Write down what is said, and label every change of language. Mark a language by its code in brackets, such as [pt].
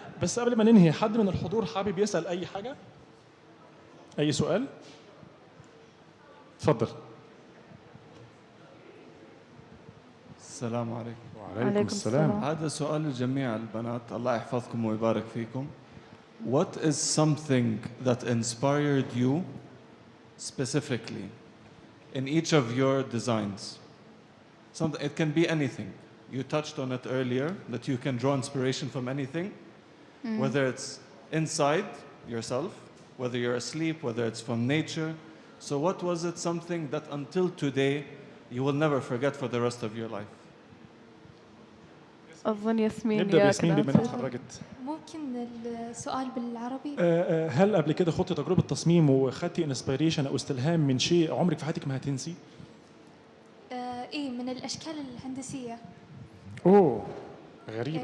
[ar] بس قبل ما ننهي، حد من الحضور حابب يسأل أي حاجة؟ أي سؤال؟ تفضل. السلام عليكم. وعليكم السلام. هذا سؤال لجميع البنات، الله يحفظكم ويبارك فيكم. [en] What is something that inspired you specifically in each of your designs? Something, it can be anything. You touched on it earlier, that you can draw inspiration from anything, whether it's inside yourself, whether you're asleep, whether it's from nature. So what was it, something that until today you will never forget for the rest of your life? [ar] أظن ياسمين. نبدأ بياسمين بما إنها اتخرجت. ممكن السؤال بالعربي؟ هل قبل كده خضتي تجربة تصميم وخدتي انسبيريشن أو استلهام من شيء عمرك في حياتك ما هتنسي؟ إيه، من الأشكال الهندسية. أوه غريبة.